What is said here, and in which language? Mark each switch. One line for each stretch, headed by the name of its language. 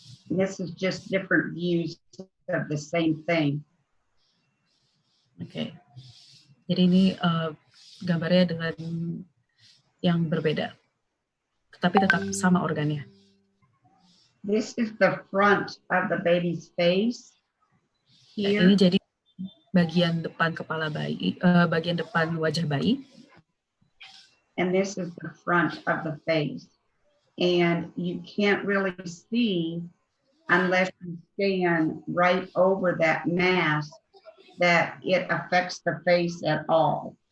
English: This is just different views of the same thing. Okay.
Indonesian: Jadi ini gambarnya dengan yang berbeda, tetapi tetap sama organnya.
English: This is the front of the baby's face. Here.
Indonesian: Ini jadi bagian depan kepala bayi, bagian depan wajah bayi.
English: And this is the front of the face. And you can't really see unless you stand right over that mask that it affects the face at all.